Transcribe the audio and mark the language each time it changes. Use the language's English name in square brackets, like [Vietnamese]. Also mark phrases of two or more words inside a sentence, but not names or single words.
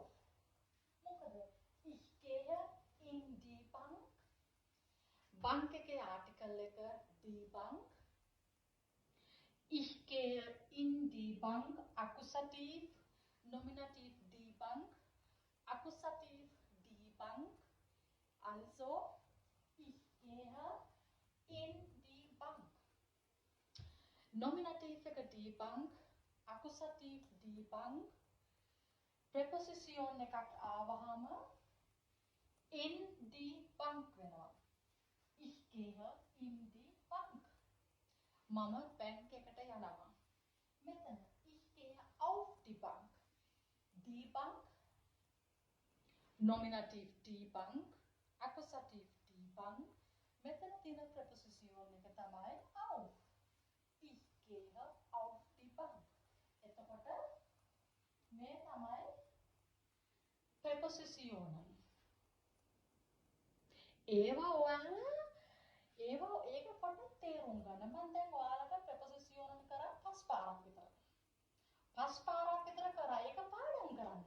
[German] මොකද ich gehe in die Bank. [Sinhala] Bank එකේ ආටිකල් එක [German] die Bank. Ich gehe in die Bank Akkusativ, Nominativ die Bank, Akkusativ die Bank. Also ich gehe in die Bank. Nominativ එක die Bank, Akkusativ die Bank. [Sinhala] Preposition එකක් ආවහම [German] in die Bank [Sinhala] වෙනවා. [German] Ich gehe in die Bank. [Sinhala] මම බැංක් එකට යනවා. [German] මෙතන ich gehe auf die Bank. Die Bank, Nominativ die Bank, Akkusativ die Bank. [Sinhala] මෙතන තියෙන preposition එක තමයි auf. [German] Ich gehe auf die Bank. [Sinhala] එතකොට මේ තමයි preposition. ඒවා ඒක පොඩ්ඩක් තේරුම් ගන්න. මම දැන් ඔයාලට preposition කරා පස් පාරක් විතර. පස් පාරක් විතර කරා. ඒක පාඩම් කරන්න.